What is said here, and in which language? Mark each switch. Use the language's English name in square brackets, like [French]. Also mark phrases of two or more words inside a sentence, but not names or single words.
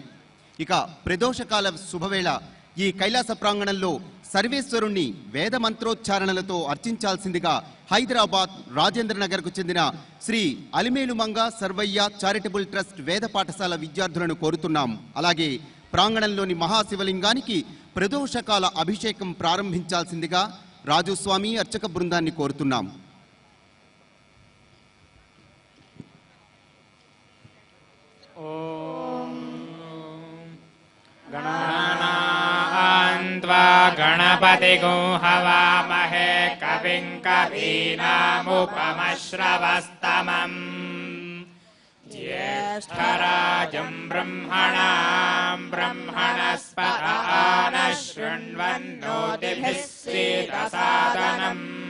[Telugu] ఇక ప్రదోషకాల శుభవేళ ఈ కైలాస ప్రాంగణంలో సర్వేశ్వరుణ్ణి వేద మంత్రోచ్చారణలతో అర్చించాల్సిందిగా హైదరాబాద్ రాజేంద్రనగర్కు చెందిన శ్రీ అలిమేలుమంగ సర్వయ్య చారిటబుల్ ట్రస్ట్ వేద పాఠశాల విద్యార్థులను కోరుతున్నాం. అలాగే ప్రాంగణంలోని మహాశివలింగానికి ప్రదోషకాల అభిషేకం ప్రారంభించాల్సిందిగా రాజుస్వామి అర్చక బృందాన్ని కోరుతున్నాం. [Sanskrit] गणपतिगुं हवामहे कविं कवीनामुपमश्रवस्तमम् ज्येष्ठराजं ब्रह्मणां ब्रह्मणस्पत नः शृण्वन्नोतिभिः सीदसादनम्